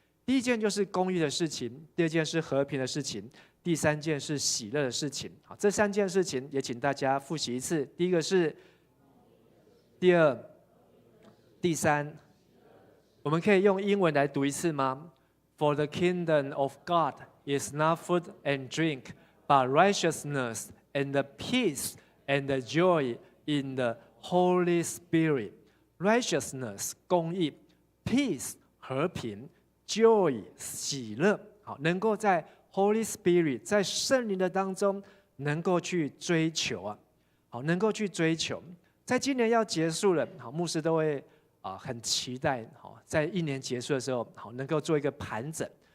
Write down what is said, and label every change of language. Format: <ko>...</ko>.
<zh>第一件就是公义的事情，第二件是和平的事情，第3件是喜乐的事情。好，这3件事情也请大家复习一次。第一个是，第二，第3，我们可以用英文来读一次吗？</zh> <en>For the kingdom of God is not food and drink, but righteousness and the peace and the joy in the Holy Spirit. Righteousness</en> <zh>公义</zh> <en>，peace</en> <zh>和平</zh> <en>，joy</en> <zh>喜乐。好，能够在 Holy Spirit 在圣灵的当中，能够去追求啊，好，能够去追求。在今年要结束了，好，牧师都会很期待，好，在1年结束的时候，好，能够做一个盘整。</zh>